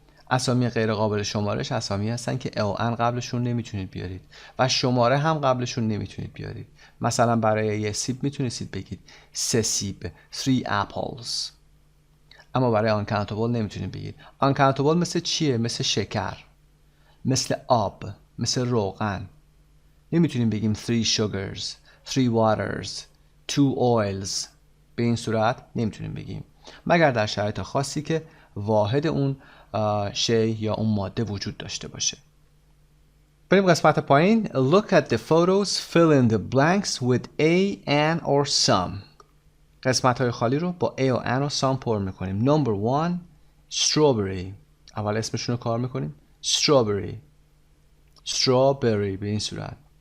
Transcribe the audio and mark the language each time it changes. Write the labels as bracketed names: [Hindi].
[Persian] اسامی غیر قابل شمارش اسامی هستن که a و an قبلشون نمیتونید بیارید و شماره هم قبلشون نمیتونید بیارید. مثلا برای یه سیب میتونید بگید 3 سیب [English] 3 apples، [Persian] اما برای uncountable نمیتونید بگید. uncountable مثل چیه؟ مثل شکر، مثل آب، مثل روغن. نمیتونیم بگیم [English] 3 sugars 3 waters 2 oils. [Persian] به این صورت nemitunیم بگیم مگر در شرایط خاصی که واحد اون شی یا اون ماده وجود داشته باشه. بریم قسمت پایین. [English] Look at the photos, fill in the blanks with a, an or some. [Persian] قسمت های خالی رو با a و an و some پر میکنیم. [English] Number 1 strawberry. [Persian] اول اسمشون رو کار میکنیم. strawberry به این صورت.